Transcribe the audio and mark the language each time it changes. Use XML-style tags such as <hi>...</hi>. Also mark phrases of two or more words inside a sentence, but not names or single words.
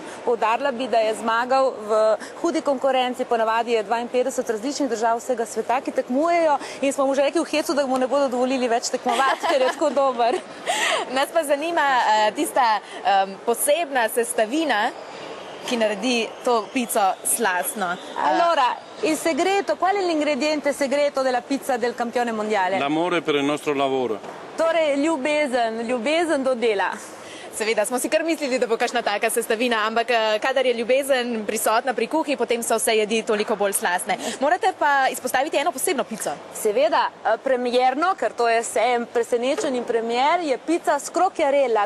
<sl>Poudarila bi, da je zmagal v hudi konkurenci, ponavadi je 52 različnih držav vsega sveta, ki tekmujejo in smo mu že rekli v hecu, da mu ne bodo dovolili več tekmovati, ker je tako dober. Nas pa zanima tista posebna sestavina, ki naredi to pico slastno.</sl> <it>Allora, il segreto, qual è l'ingrediente segreto della pizza del campione mondiale? L'amore per il nostro lavoro.</it> <sl>Torej, ljubezen do dela. Seveda, smo si kar mislili, da bo kakšna taka sestavina, ampak kadar je ljubezen prisotna pri kuhi, potem so vse jedi toliko bolj slastne. Morate pa izpostaviti eno posebno pico. Seveda, premierno, ker to je sejem presenečen in premier, je pica Scrocchiarella.</sl>